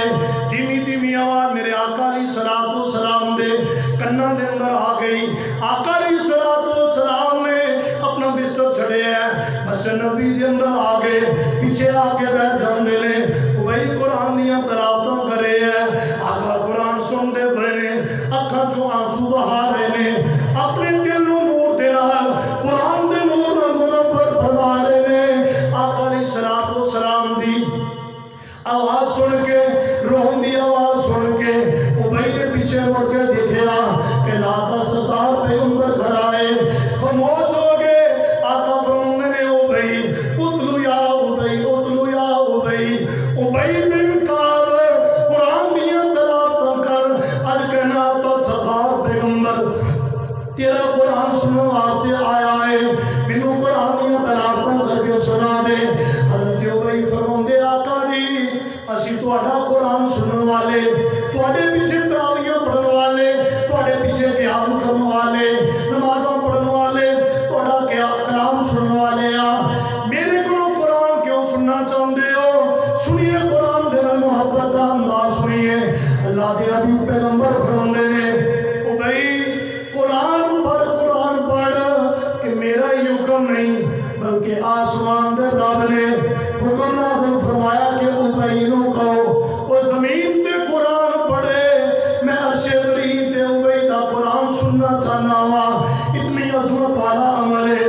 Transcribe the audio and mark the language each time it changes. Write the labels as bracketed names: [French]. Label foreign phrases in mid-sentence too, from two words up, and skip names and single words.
[Punjabi] دھیمی دھیمی آواز میرے آقا علیہ السلام دے کناں دے اندر آ گئی، آقا علیہ السلام نے اپنا بستر چھڑے ہے، مسجد نبی دے اندر آ گئے، پیچھے آ کے بیٹھ جاندے نے، وہی قرآن دیاں تلاوتاں کرے ہے، آقا قرآن سنتے پئے نے، اکھاں چوں آنسو بہا رہے نے، اپنے دل نوں نور دے نال قرآن دے نور نال منور فرما رہے نے۔ آقا علیہ السلام دی آواز سن کے، روحن دی آواز سن کے ابئی نے پیچھے مڑ کے دیکھا کہ لاتا سردار پیغمبر کھڑا ہے، خاموش ہو گئے۔ آقا فرمانے نے ابئی [Arabic] اتلو یا ابئی، اتلو یا ابئی، [Punjabi] ابئی بن کعب قرآن دیا تلاوت کر، اج کہنا تو سردار پیغمبر تیرا قرآن سنو واسطے آیا ہے، مینوں قرآن دیا تلاوت کر کے سنا دے۔ حضرت ابئی فرماندے آقا جی اسی تہاڈا قرآن سنن والے، تہاڈے پیچھے تراویحاں پڑھن والے، تہاڈے پیچھے قیام کرن والے، نمازاں پڑھن والے، تہاڈا کلام سنن والے آ، میرے کولوں قرآن کیوں سننا چاہندے ہو؟ سنیے قرآن دے نال محبت دا انداز سنیے۔ اللہ دے حبیب پیغمبر فرماندے نے ابئی قرآن پڑھ کہ میرا ہی حکم نہیں بلکہ آسمان دے رب نے حکم نازل فرمایا کہ ابئی نو کہو وہ زمین تے قرآن پڑھے، میں عرش بری تے ابئی دا قرآن سننا چاہنا وا، اتنی عظمت والا عمل ہے۔